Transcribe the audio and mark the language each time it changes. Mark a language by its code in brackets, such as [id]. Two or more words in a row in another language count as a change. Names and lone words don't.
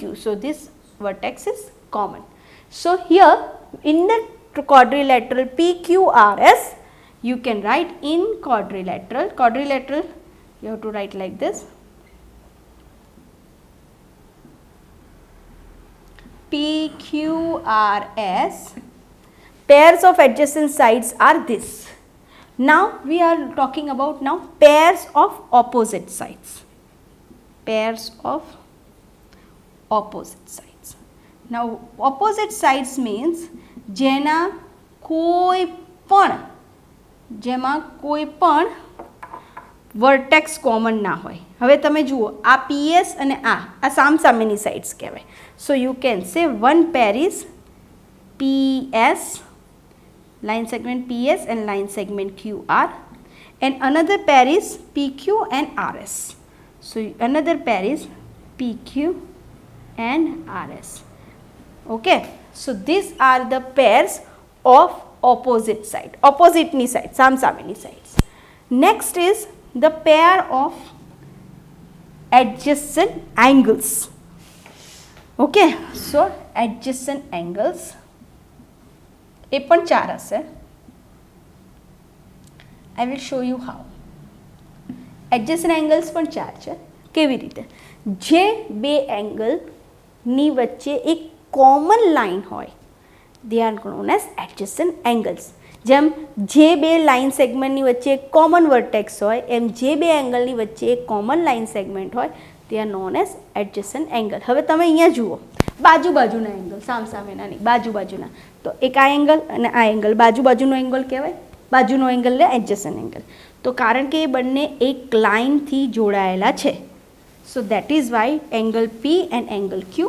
[en] So this vertex is common. So here in the quadrilateral PQRS, you can write in quadrilateral you have to write like this: PQRS pairs of adjacent sides are this. Now we are talking about now pairs of opposite sides. Pairs of opposite sides. Now opposite sides means [gu] જેમાં કોઈ પણ [en] vertex common [gu] ના હોય. હવે તમે જુઓ આ PS અને આ સામસામેની સાઇડ્સ કહેવાય. [en] so you can say one pair is PS, line segment PS and line segment QR, and another pair is PQ and RS. So another pair is PQ and RS. Okay, so these are the pairs of opposite side, opposite ni side, samsameni sides. Next is the pair of adjacent angles. Okay, so adjacent angles [gu] એ પણ 4 હશે. [en] I will show you how. Adjacent angles [gu] પણ 4 છે. કેવી રીતે? જે બે એંગલ ની વચ્ચે એક [en] common line [gu] હોય, [en] they are known as adjacent angles. [gu] જેમ જે બે [en] line segmentની [gu] વચ્ચે એક [en] common vertex [gu] હોય, એમ જે બે એંગલની વચ્ચે એક [en] common line segment [gu] હોય, [en] they are known as adjacent angle. [gu] હવે તમે અહીંયા જુઓ બાજુના એંગલ, સામસામેના નહીં, બાજુના. તો એક આ એંગલ અને આ એંગલ બાજુનો એંગલ કહેવાય, બાજુનો એંગલ એટલે [en] adjacent angle. [gu] તો કારણ કે એ બંને એક લાઇનથી જોડાયેલા છે, [en] so that is why angle P and angle Q.